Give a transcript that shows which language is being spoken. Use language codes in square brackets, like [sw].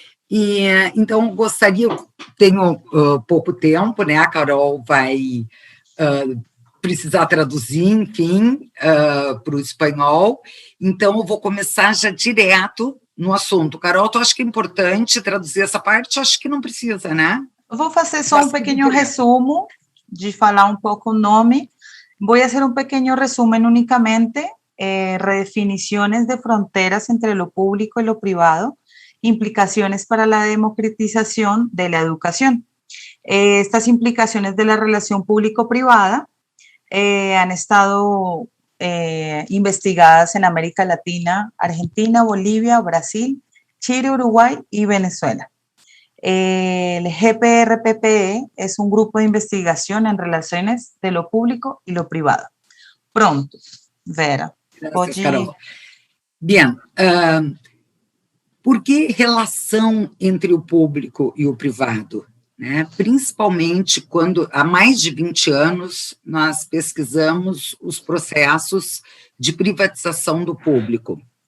[pt] E, então, tenho pouco tempo, né? A Carol vai precisar traduzir, enfim, para o espanhol, então eu vou começar já direto no assunto. Carol, tu acha que é importante traduzir essa parte? Acho que não precisa, né? Eu vou fazer só um pequeno resumo de falar um pouco o nome. [es] Voy a hacer un pequeño resumen únicamente, redefiniciones de fronteras entre lo público y lo privado, implicaciones para la democratización de la educación. Estas implicaciones de la relación público-privada han estado investigadas en América Latina, Argentina, Bolivia, Brasil, Chile, Uruguay y Venezuela. El GPR-PPE es un grupo de investigación en relaciones de lo público y lo privado. [pt] Pronto, Vera. Graças, Carol. Bien, por que relação entre o público e o privado? Né? Principalmente quando, há mais de 20 anos, nós pesquisamos os processos de privatização do público.